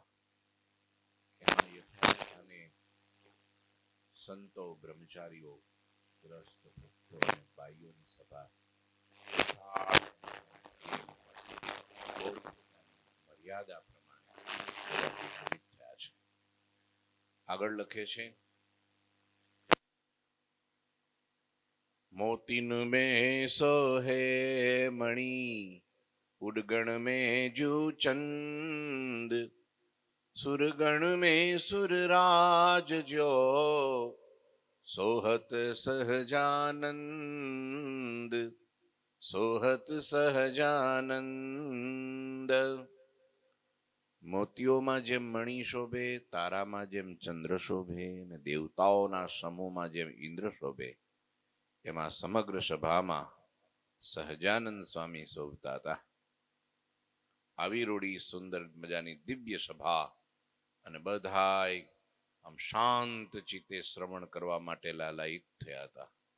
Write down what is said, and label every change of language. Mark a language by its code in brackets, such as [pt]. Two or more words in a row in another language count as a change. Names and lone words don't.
[gu] એમાં યથાસ્થાને સંતો, બ્રહ્મચારીઓ, ગ્રસ્ત ભક્તો અને ભાઈઓની સભા મર્યાદા પ્રમાણે થયા છે. આગળ લખે છે, [bra] मोतिन में सोहे मणि, उडगण में जू चंद, सुरगण में सुरराज जो, सोहत सहजानंद, सोहत सहजानंद. [gu] મોતીઓમાં જેમ મણિ શોભે, તારામાં જેમ ચંદ્ર શોભે, અને દેવતાઓના સમૂહમાં જેમ ઇન્દ્ર શોભે, એમાં સમગ્ર સભામાં સહજાનંદ સ્વામી શોભતા હતા. આવી રૂડી સુંદર મજાની દિવ્ય સભા, અને બધાય આમ શાંત ચિત્તે શ્રવણ કરવા માટે લાલાયિત થયા હતા.